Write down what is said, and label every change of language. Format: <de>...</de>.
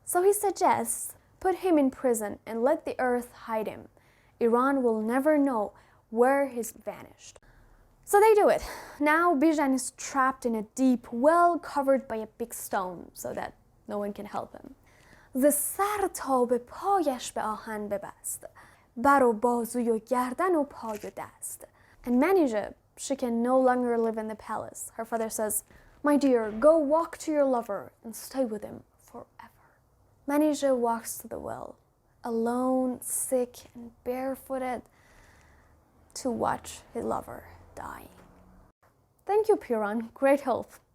<en>So he suggests, put him in prison and let the earth hide him. Iran will never know where he's vanished. So they do it. Now Bijan is trapped in a deep well covered by a big stone so that no one can help him.</en> <fa>ز سر تا به پایش به آهن ببست بر و بازوی و گردن و پای و دست.</fa> <en>And Manijeh, she can no longer live in the palace. Her father says, my dear, go walk to your lover and stay with him forever. Manijeh walks to the well, alone, sick and barefooted, to watch his lover die. Thank you, Piran. Great help.</en>